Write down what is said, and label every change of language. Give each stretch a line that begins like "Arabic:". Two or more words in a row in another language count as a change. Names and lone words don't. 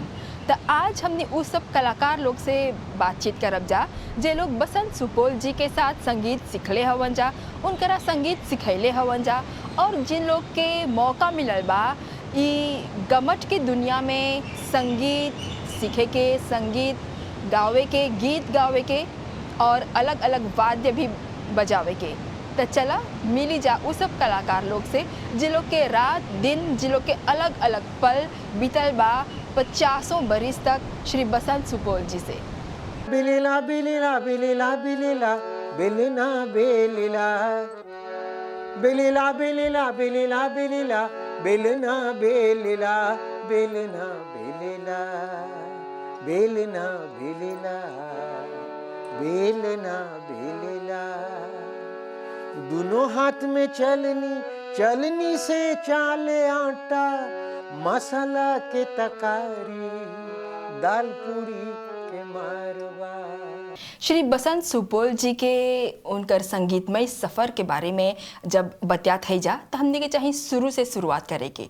Bhojpuri: तो आज हमने उस सब कलाकार लोग से बातचीत करब जा जे लोग बसंत सुपौल जी के साथ संगीत सीखले हवन जा, उनकरा संगीत सिखैले हवन जा, और जिन लोग के मौका मिलल बा ई गमट के दुनिया में संगीत सीखे के, संगीत गावे के, गीत गावे के और अलग अलग वाद्य भी बजावे के। तो चला मिली जा उस सब कलाकार लोग से जिन लोग के रात दिन, जिन लोग के अलग अलग पल बीतल बा 50 बरिस तक श्री बसंत सुपौल जी से। बिलिला बिलिला बिलिला बिलिला बिलिना बिलिला बिलिला बिलिला बिलिला बिलिला बिलिना बिलिला बिलिना बिलिला बिलिना बिलिला बिलिना बिलिला। दोनों हाथ में चलनी, चलनी से चाले आटा, मसाला के तकारी, दाल पूरी के मारवा। श्री बसंत सुपौल जी के उनकर संगीतमय सफ़र के बारे में जब बतियात है जा तो हमने के चाहिए शुरू से शुरुआत करे के।